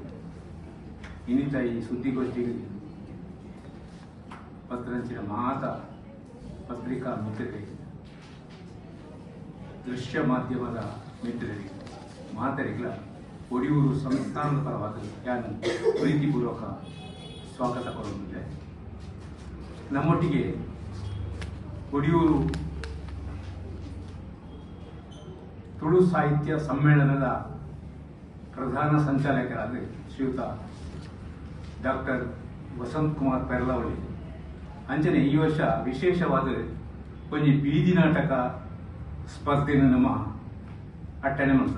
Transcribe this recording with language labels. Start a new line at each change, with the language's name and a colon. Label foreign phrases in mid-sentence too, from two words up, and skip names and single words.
Kannada: ಇನ್ನಿತ ಈ ಸುದ್ದಿಗೋಷ್ಠಿಗೆ ಪತ್ರಂಚಿನ ಪತ್ರಿಕಾ ಮಿತ್ರರಿಗೆ, ದೃಶ್ಯ ಮಾಧ್ಯಮದ ಮಿತ್ರರಿಗೆ, ಮಾತರಿಗಳ ಒಡಿಯೂರು ಸಂಸ್ಥಾನದ ಪರವಾದ ನಾನು ಪ್ರೀತಿಪೂರ್ವಕ ಸ್ವಾಗತ ಕೋರುತ್ತಿದ್ದೆ. ನಮ್ಮೊಟ್ಟಿಗೆ ಒಡಿಯೂರು ತುಳು ಸಾಹಿತ್ಯ ಸಮ್ಮೇಳನದ ಪ್ರಧಾನ ಸಂಚಾಲಕರಾದ ಶ್ರೀಯುತ ಡಾಕ್ಟರ್ ವಸಂತ್ ಕುಮಾರ್ ಪೆರ್ಲವಳಿ ಅಂಚನೆ ಈ ವರ್ಷ ವಿಶೇಷವಾದ ಒಂದು ಬೀದಿ ನಾಟಕ ಸ್ಪರ್ಧೆಯನ್ನು ನಮ್ಮ ಅಟ್ಟಣೆ ಮಾಡ್ತದೆ.